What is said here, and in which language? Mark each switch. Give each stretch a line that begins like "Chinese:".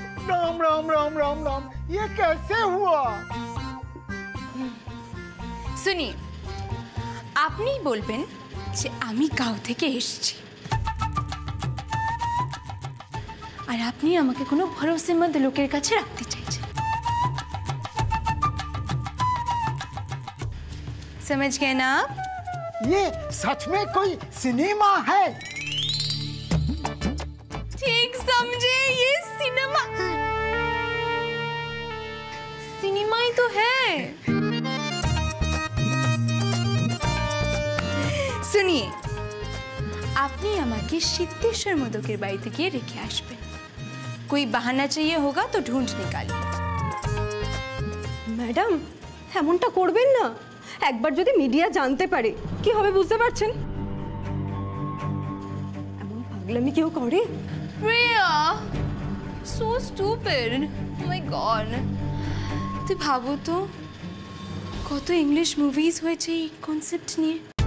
Hindi: राम राम राम राम राम, ये कैसे हुआ? सुनिए,
Bangla: আপনি বলবেন যে আমি গাঁও থেকে এসেছি, আর আপনি আমাকে কোনো ভরসেমন্দ লোকের কাছে রাখতে চাইছেন।
Hindi: समझ गए ना आप? ये सच में कोई सिनेमा है? ठीक समझे, ये सिनेमा ही तो है। सुनिए,
Bangla: আপনি আমাকে সিদ্ধেশ্বর মোদকের বাড়িতে গিয়ে রেখে আসবেন।
Hindi: कोई बहाना चाहिए होगा तो ढूंढ निकालिए।
Bangla: ম্যাডাম এমনটা করবেন না, একবার যদি মিডিয়া জানতে পারে কি হবে বুঝতে পারছেন? এমন পাগলামি কেউ করে?
English: Priya, so stupid, oh my god।
Bangla: তুই ভাবো তো কত ইংলিশ মুভিজ হয়েছে এই কনসেপ্ট নিয়ে।